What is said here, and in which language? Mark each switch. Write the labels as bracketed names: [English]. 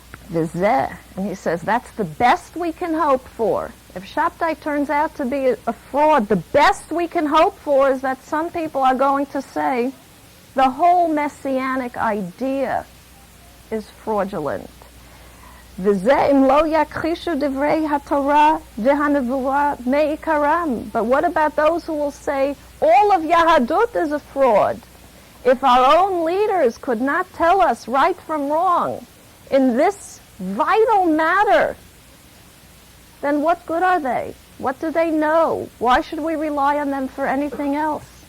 [English] V'zeh, and he says that's the best we can hope for. If Shabtai turns out to be a fraud, the best we can hope for is that some people are going to say the whole messianic idea is fraudulent. [Hebrew] וזה אם לא יכחישו דברי התורה והנבואה מעיקרם. [English] But what about those who will say all of Yahadut is a fraud? If our own leaders could not tell us right from wrong in this vital matter, then what good are they? What do they know? Why should we rely on them for anything else?